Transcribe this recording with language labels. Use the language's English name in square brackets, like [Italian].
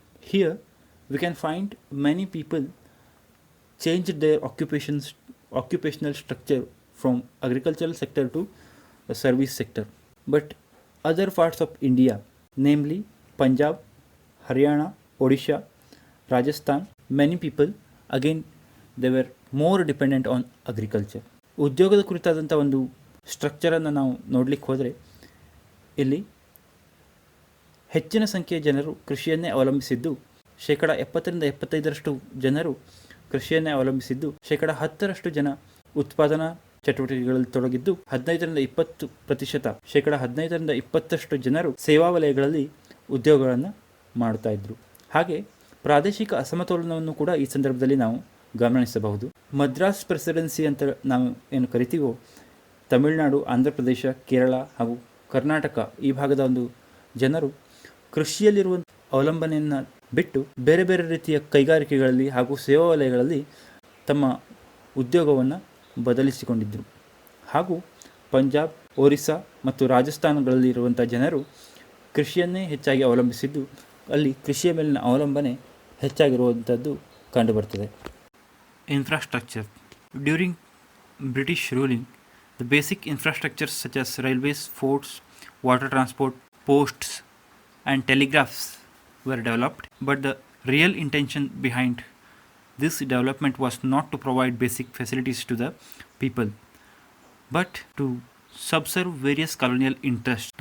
[English] Here we can find many people changed their occupational structure from agricultural sector to the service sector. But other parts of India, namely Punjab, Haryana, Odisha, Rajasthan, many people again they were more dependent on agriculture. [Kannada] ಉದ್ಯೋಗದ ಕುರಿತಾದಂಥ ಒಂದು ಸ್ಟ್ರಕ್ಚರನ್ನು ನಾವು ನೋಡಲಿಕ್ಕೆ ಹೋದರೆ, ಇಲ್ಲಿ ಹೆಚ್ಚಿನ ಸಂಖ್ಯೆಯ ಜನರು ಕೃಷಿಯನ್ನೇ ಅವಲಂಬಿಸಿದ್ದು 70% ಜನರು ಕೃಷಿಯನ್ನೇ ಅವಲಂಬಿಸಿದ್ದು, 10% ಜನ ಉತ್ಪಾದನಾ ಚಟುವಟಿಕೆಗಳಲ್ಲಿ ತೊಡಗಿದ್ದು, 15% ಜನರು ಸೇವಾ ವಲಯಗಳಲ್ಲಿ ಉದ್ಯೋಗಗಳನ್ನು ಮಾಡ್ತಾ ಇದ್ರು. ಹಾಗೆ ಪ್ರಾದೇಶಿಕ ಅಸಮತೋಲನವನ್ನು ಕೂಡ ಈ ಸಂದರ್ಭದಲ್ಲಿ ನಾವು ಗಮನಿಸಬಹುದು. ಮದ್ರಾಸ್ ಪ್ರೆಸಿಡೆನ್ಸಿ ಅಂತ ನಾವು ಏನು ಕರಿತೀವೋ, ತಮಿಳುನಾಡು, ಆಂಧ್ರ ಪ್ರದೇಶ, ಕೇರಳ ಹಾಗೂ ಕರ್ನಾಟಕ ಈ ಭಾಗದ ಒಂದು ಜನರು ಕೃಷಿಯಲ್ಲಿರುವ ಅವಲಂಬನೆಯನ್ನು ಬಿಟ್ಟು ಬೇರೆ ಬೇರೆ ರೀತಿಯ ಕೈಗಾರಿಕೆಗಳಲ್ಲಿ ಹಾಗೂ ಸೇವಾ ವಲಯಗಳಲ್ಲಿ ತಮ್ಮ ಉದ್ಯೋಗವನ್ನು ಬದಲಿಸಿಕೊಂಡಿದ್ದರು. ಹಾಗೂ ಪಂಜಾಬ್, ಒರಿಸ್ಸಾ ಮತ್ತು ರಾಜಸ್ಥಾನಗಳಲ್ಲಿ ಇರುವಂಥ ಜನರು ಕೃಷಿಯನ್ನೇ ಹೆಚ್ಚಾಗಿ ಅವಲಂಬಿಸಿದ್ದು, ಅಲ್ಲಿ ಕೃಷಿಯ ಮೇಲಿನ ಅವಲಂಬನೆ ಹೆಚ್ಚಾಗಿರುವಂಥದ್ದು ಕಂಡುಬರ್ತದೆ. [English] Infrastructure. During British ruling, the basic infrastructures such as railways, forts, water transport, posts and telegraphs were developed, but the real intention behind this development was not to provide basic facilities to the people, but to subserve various colonial interests.